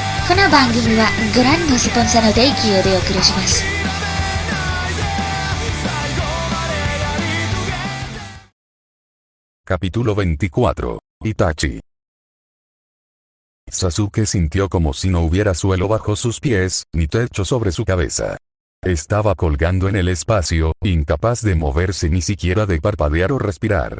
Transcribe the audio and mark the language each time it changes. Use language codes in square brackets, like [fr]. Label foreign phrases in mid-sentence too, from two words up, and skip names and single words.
[ja] この番組はご覧のスポンサーの提供でお送りします。 [es] Capítulo 24. Itachi. Sasuke sintió como si no hubiera suelo bajo sus pies, ni techo sobre su cabeza. Estaba colgando en el espacio, incapaz de moverse ni siquiera de parpadear o respirar.